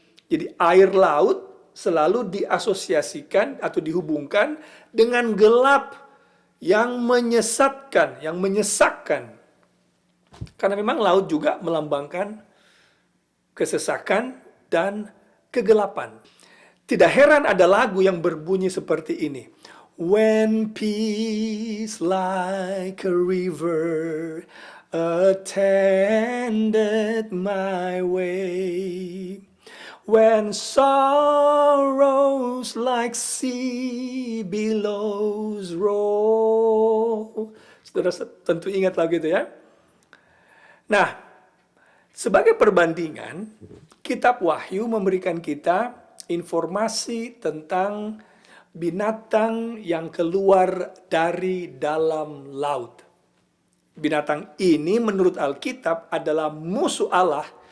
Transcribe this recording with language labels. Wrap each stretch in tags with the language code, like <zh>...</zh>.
<id>Jadi air laut selalu diasosiasikan atau dihubungkan dengan gelap yang menyesatkan, yang menyesakkan. Karena memang laut juga melambangkan kesesakan dan kegelapan. Tidak heran ada lagu yang berbunyi seperti ini.</id> <en>When peace like a river attended my way, when sorrows like sea billows roll.</en> <id>Saudara tentu ingat lagu itu ya. Nah, sebagai perbandingan, kitab Wahyu memberikan kita informasi tentang binatang yang keluar dari dalam laut. Binatang ini menurut Alkitab adalah musuh Allah</id>